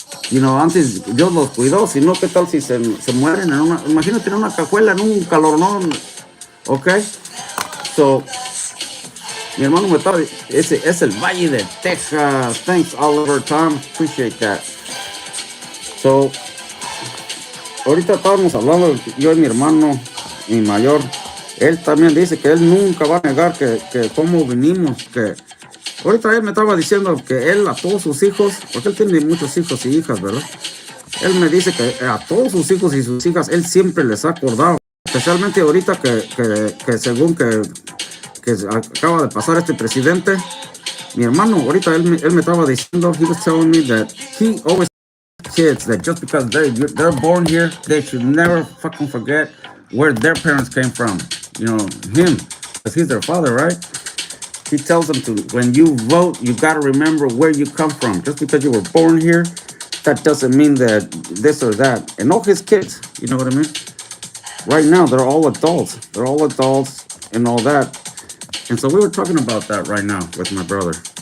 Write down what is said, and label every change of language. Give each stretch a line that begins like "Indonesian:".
English: You know,
Spanish: antes Dios los cuidó, si no, ¿qué tal si se mueren en una, imagínate en una cajuela, en un calorón, okay? So, mi hermano me estaba, ese es el Valle de Texas.
English: Thanks, Oliver, Tom, appreciate that.
Spanish: So, ahorita estábamos hablando, yo y mi hermano, mi mayor, él también dice que él nunca va a negar que cómo vinimos, que ahorita él me estaba diciendo que él a todos sus hijos, porque él tiene muchos hijos y hijas, ¿verdad? Él me dice que a todos sus hijos y sus hijas él siempre les ha acordado, especialmente ahorita que según que acaba de pasar este presidente, mi hermano, ahorita él me estaba diciendo,
English: he was telling me that he always kids that just because they're born here, they should never fucking forget where their parents came from. You know, him, because he's their father, right? He tells them to, when you vote, you got to remember where you come from. Just because you were born here, that doesn't mean that this or that. And all his kids, you know what I mean? Right now, they're all adults. They're all adults and all that. And so we were talking about that right now with my brother.